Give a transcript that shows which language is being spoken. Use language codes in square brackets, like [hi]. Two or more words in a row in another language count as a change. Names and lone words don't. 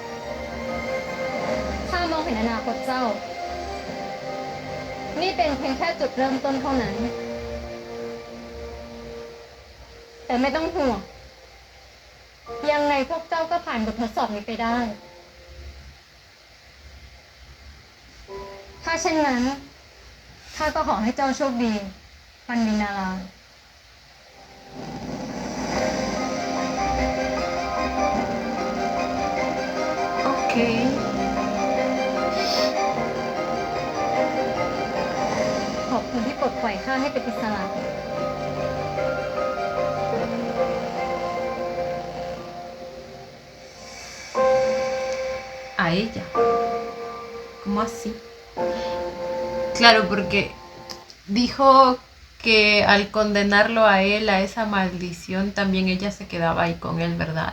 [th] ข้ามองเห็นอนาคตเจ้า นี่เป็นเพียงแค่จุดเริ่มต้นเท่านั้น แต่ไม่ต้องห่วง ยังไงพวกเจ้าก็ผ่านบททดสอบนี้ไปได้ ถ้าเช่นนั้น ข้าก็ขอให้เจ้าโชคดี ปันวินารา [es] Ok. [th] ขอบคุณที่ปลดปล่อยข้าให้เป็นอิสระ [es] A ella. ¿Cómo así? Claro, porque dijo que al condenarlo a él, a esa maldición, también ella se quedaba ahí con él, ¿verdad?